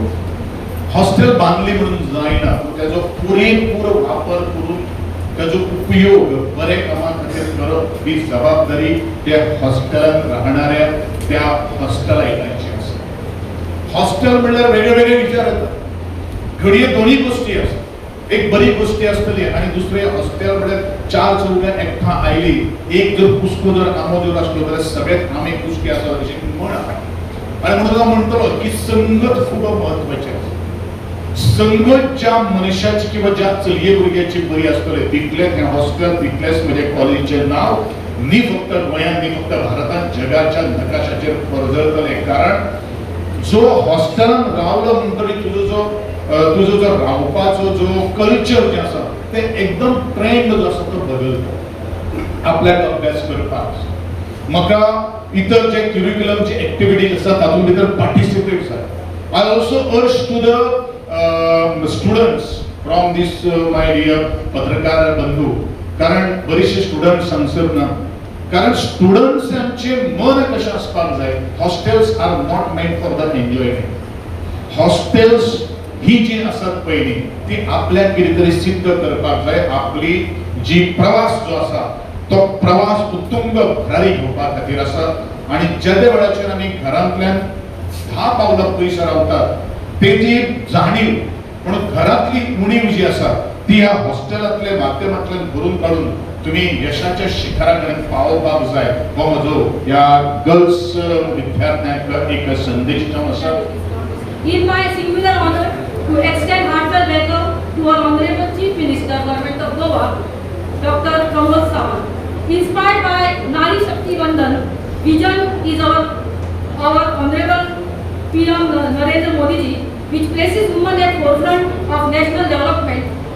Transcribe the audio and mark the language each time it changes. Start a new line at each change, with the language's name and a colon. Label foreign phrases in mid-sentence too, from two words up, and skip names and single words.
Konkani: हॉस्टेल बांदली म्हणून जायना तेजो पुरेपूर वापर करून तेजो उपयोग बरे कामा खातीर करप ही जबाबदारी त्या हॉस्टेलांत राहणाऱ्या त्या हॉस्टेलायतांची आसा. हॉस्टेल म्हणल्यार वेगळे वेगळे विचार येतात. घडये दोन्ही गोष्टी असतात, एक बरी गोष्टी असतली आणि दुसरे हॉस्टेल मध्ये 4 चौघे एकठा आयली, एक जर कुस्को जर आमोदर असलो जाल्यार सगळ्यात आमी कुस्के आसा अशी म्हण आसा.
Marathi: आणि म्हणून म्हणतो की संगत खूप महत्वाची आहे.
Konkani: संगत ज्या मनशाची किंवा ज्या चलये भुरग्याची बरी असतले तितलेच हे हॉस्टेल, तितलेच म्हणजे कॉलेजचे नाव नी फक्त गोंयांत नी फक्त भारतात जगाच्या नकाशाचेर परजळतले. कारण जो हॉस्टेलान रावलो म्हणटरी तुजो जो रावपाचो जो कल्चर जे आसा ते एकदम ट्रेंड जो आसा तो बदलता आपल्याक अभ्यास करपाक. म्हाका इतर जे करिक्युलमचे एक्टिविटीज आसा तातूंत भितर पार्टिसिपेट जाय.
English: I also urge to the students from this my dear
Konkani: पत्रकार बंधू, कारण बरेचसे स्टुडंट्स हांगसर ना, कारण स्टुडंट्सांचे मन कशें आसपाक जाय.
English: Hostels are not meant for the enjoyment.
Konkani: हॉस्टेल्स ही जी आसात पयली ती आपल्याक कितें तरी सिद्ध करपाक जाय. आपली जी प्रवास जो आसा तो प्रवास उत्तुंग भरारी घेवपा खातीर आसा. आणि ज्या वेळाचेर आमी घरांतल्यान 10 पावलां पयस रावतात तेजी जाणीव म्हणून घरातली उणीव जी आसा ती ह्या हॉस्टेलांतल्या माध्यमांतल्यान भरून काढून तुम्ही यशाच्या शिखरापर्यंत पावपाक जाय. हो म्हजो ह्या गर्ल्स विद्यार्थ्यांक एक संदेश जावन आसा.
English: In my singular honor to extend heartfelt welcome to our Honorable Chief Minister, Government of Goa, Dr. Pramod Sawant. Inspired by Nari Shakti Vandan vision is our Honorable PM Narendra Modi ji, which places women at forefront of national development.